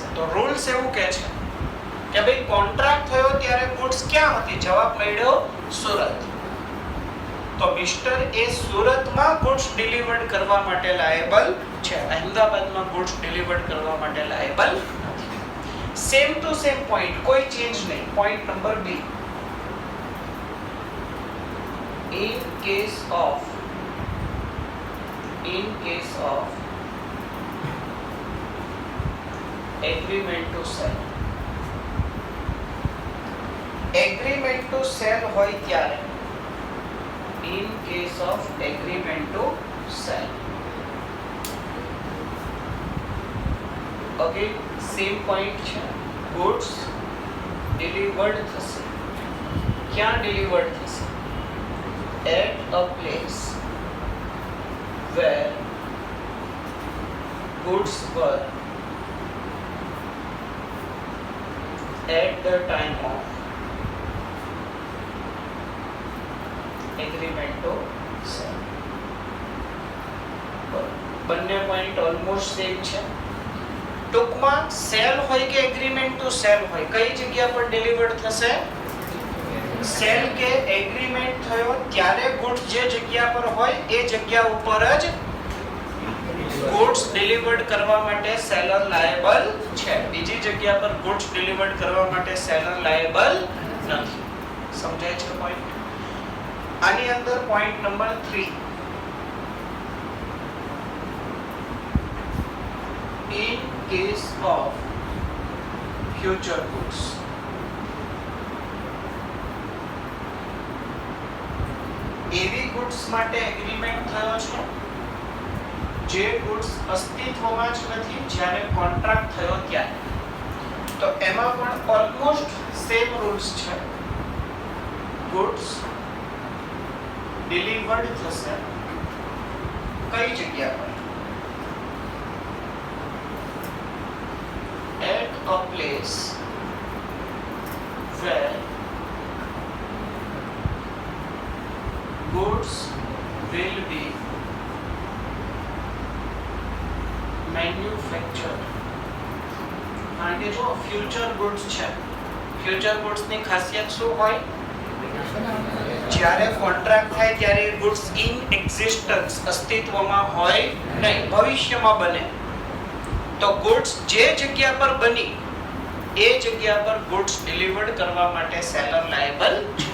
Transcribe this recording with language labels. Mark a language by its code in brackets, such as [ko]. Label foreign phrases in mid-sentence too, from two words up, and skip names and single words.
[gu] તો રૂલ્સ એવું કહે છે કે ભાઈ કોન્ટ્રાક્ટ થયો ત્યારે ગુડ્સ ક્યાં હતી? જવાબ મળ્યો સુરત. તો મિસ્ટર એ સુરતમાં [en] goods delivered [gu] કરવા માટે લાયેબલ છે, અહેમદાબાદમાં [en] goods delivered [gu] કરવા માટે લાયેબલ નથી. [en] same to same point, [gu] કોઈ ચેન્જ નહીં. [en] point number B, in case of agreement to sell, agreement to sell હોય ત્યારે, in case of agreement to sell, again same point છે, goods delivered થશે. [gu] ક્યાં delivered થશે? [en] at a place where goods were at the time of agreement to sell. [gu] બંને [en] point almost same [gu] છે. ટૂંકમાં સેલ હોય કે [en] agreement to sell [gu] હોય, કઈ જગ્યા પર ડિલિવર્ડ થશે? સેલ કે એગ્રીમેન્ટ થયો ત્યારે ગુડ્સ જે જગ્યા પર હોય એ જગ્યા ઉપર જ [en] goods delivered [gu] કરવા માટે [en] seller liable [gu] છે. બીજી જગ્યા પર [en] goods delivered [gu] કરવા માટે [en] seller liable [gu] નથી. સમજાય છે પોઈન્ટ? આની અંદર [en] point number 3, in case of future goods, [gu] એવી ગુડ્સ માટે એગ્રીમેન્ટ થયો છે જે ગુડ્સ અસ્તિત્વમાં જ નથી જ્યારે કોન્ટ્રાક્ટ થયો ત્યારે. તો એમાં પણ [en] almost same rules [gu] છે. [en] goods delivered [gu] થશે કઈ જગ્યા પર? [en] at a place where goods will be manufactured. [gu] કારણ કે જો [en] future goods [gu] છે, [en] future goods [gu] ની ખાસિયત શું હોય? જ્યારે કોન્ટ્રાક્ટ થાય ત્યારે [en] goods in existence, [gu] અસ્તિત્વમાં હોય નહીં, ભવિષ્યમાં બને. તો ગુડ્સ જે જગ્યા પર બની એ જગ્યા પર [en] goods delivered [gu] કરવા માટે [en] seller liable [gu] છે.